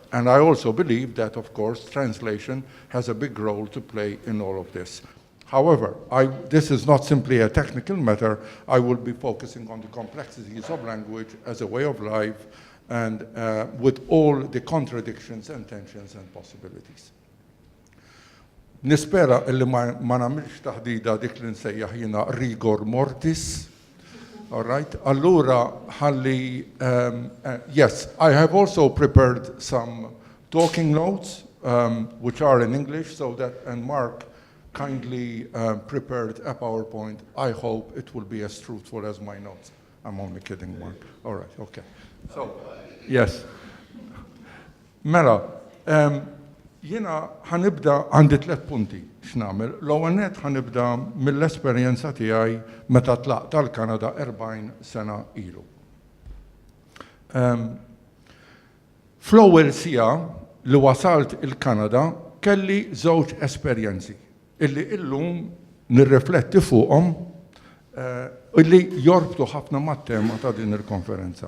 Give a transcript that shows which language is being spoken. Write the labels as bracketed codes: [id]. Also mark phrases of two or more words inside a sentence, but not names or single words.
[en] And I also believe that, of course, translation has a big role to play in all of this. However, this is not simply a technical matter. I will be focusing on the complexities of language as a way of life and with all the contradictions and tensions and possibilities. [mt] Nispera illi ma nagħmilx taħdida dik li nsejjaħ jiena [la] rigor mortis. [en] All right. Allura, yes, I have also prepared some talking notes, which are in English, so that, and Mark kindly prepared a PowerPoint. I hope it will be as truthful as my notes. I'm only kidding, Mark. All right, okay. So, yes. [mt] Mela, jiena ħanibda għandi 3 punti x'nagħmel. L-ewwel nett ħanibda mill-esperjenza tiegħi meta tlaqt tal-Kanada 40 sena ilu. Fl-ewwel siegħa li wasalt il-Kanada kelli 2 esperjenzi illi illum nirrifletti fuqhom illi jorbtu ħafna mat-tema ta' din il-konferenza.